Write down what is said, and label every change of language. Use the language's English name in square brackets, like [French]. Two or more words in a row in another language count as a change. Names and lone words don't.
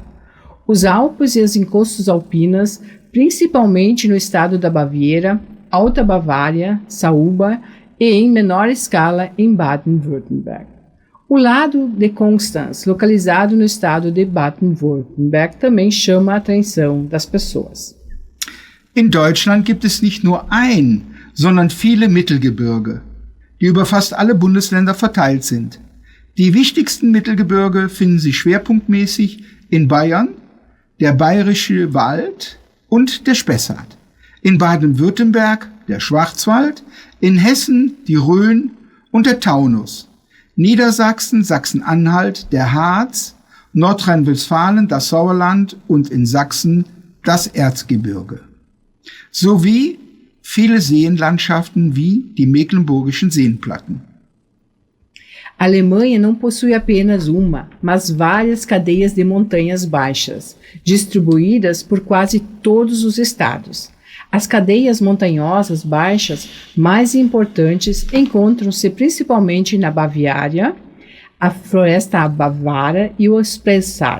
[Portuguese] Os Alpes e as encostas alpinas, principalmente no estado da Baviera, Alta Bavária, Sauber e, em menor escala, em Baden-Württemberg. O Lago de Constance, localizado no estado de Baden-Württemberg, também chama a atenção das pessoas. [German] In Deutschland gibt es nicht nur ein, sondern viele Mittelgebirge, die über fast alle Bundesländer verteilt sind. Die wichtigsten Mittelgebirge finden sich schwerpunktmäßig in Bayern, der Bayerische Wald und der Spessart. In Baden-Württemberg der Schwarzwald, in Hessen die Rhön und der Taunus. Niedersachsen, Sachsen-Anhalt, der Harz, Nordrhein-Westfalen, das Sauerland und in Sachsen das Erzgebirge. Sowie viele Seenlandschaften wie die Mecklenburgischen Seenplatten. [Portuguese] A Alemanha não possui apenas uma, mas várias cadeias de montanhas baixas, distribuídas por quase todos os estados. As cadeias montanhosas baixas mais importantes encontram-se principalmente na Baviera, a Floresta Bavara e o Spessart.